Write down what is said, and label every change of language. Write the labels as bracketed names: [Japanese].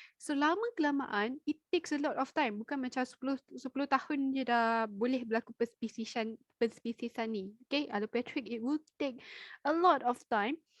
[English] So [Malay] lama kelamaan [English] it takes a lot of time. [Malay] Bukan macam 10 tahun je dah boleh berlaku perspesiesan ni. [English] Okay, allopatric it will take a lot of time.